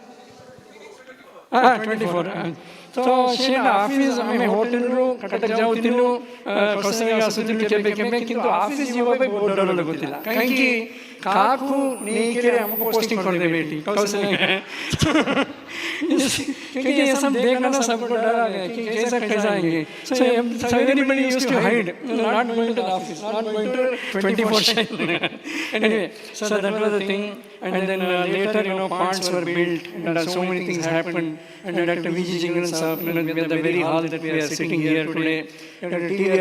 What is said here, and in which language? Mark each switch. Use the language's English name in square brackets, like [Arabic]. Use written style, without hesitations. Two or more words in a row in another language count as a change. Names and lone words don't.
[Odia] 24 ତ ସେଟା ଅଫିସ ଆମେ ହୋଟେଲରୁ କଟକ ଯାଉଥିଲୁ କୌଶଲ୍ୟା ଆସୁଥିଲୁ କେବେ କେବେ କିନ୍ତୁ ଅଫିସ ଯିବା ପାଇଁ ବହୁତ ଡର ଲାଗୁଥିଲା କାହିଁକି କାହାକୁ ନେଇକରି ଆମକୁ ପୋଷ୍ଟିଂ କରିଦେବେ ଏଠି कौशल्या [Hindi] क्योंकि ये सब देखना ना सबको डर आ गया कि कैसा कैसा आएंगे [English] so everybody used to hide not going to the office not going to 24/7 anyway so that was the thing and then later ponds were built and so many things happened and Dr. V.G. Jingran sir the very hall that we are sitting here today T.R.